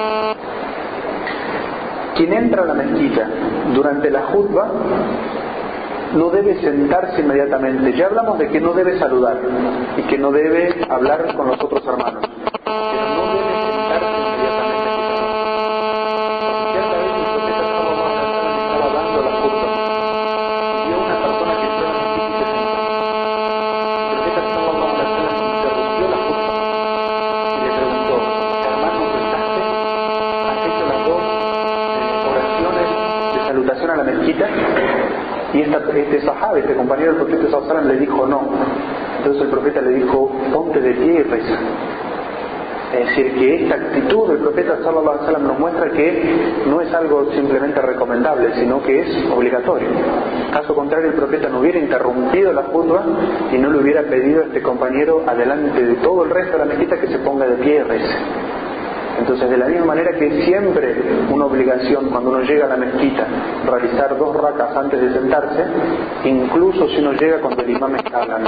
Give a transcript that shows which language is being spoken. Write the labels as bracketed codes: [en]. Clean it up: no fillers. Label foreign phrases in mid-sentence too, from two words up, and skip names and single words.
[es] Quien entra a la mezquita durante la khutba no debe sentarse inmediatamente. Ya hablamos de que no debe saludar y que no debe hablar con los otros hermanos, pero no debe sentarse inmediatamente. Cierta vez el profeta [ar] صلى الله عليه وسلم [es] estaba dando la khutba y vio una persona que entró a la mezquita y se sentó. El profeta [ar] صلى الله عليه وسلم [es] interrumpió la khutba y le preguntó: hermano, ¿has hecho las dos oraciones de salutación a la mezquita? Y este sahaba, este compañero del profeta [ar] صلى الله عليه وسلم, [es] le dijo no. Entonces el profeta le dijo: ponte de pie y reza. Es decir, que esta actitud del profeta [ar] صلى الله عليه وسلم [es] nos muestra que no es algo simplemente recomendable, sino que es obligatorio. Caso contrario, el profeta no hubiera interrumpido la khutba y no le hubiera pedido a este compañero, adelante de todo el resto de la mezquita, que se ponga de pie y rece. Entonces, de la misma manera que siempre una obligación cuando uno llega a la mezquita realizar 2 rakas antes de sentarse, incluso si uno llega cuando el imam está hablando.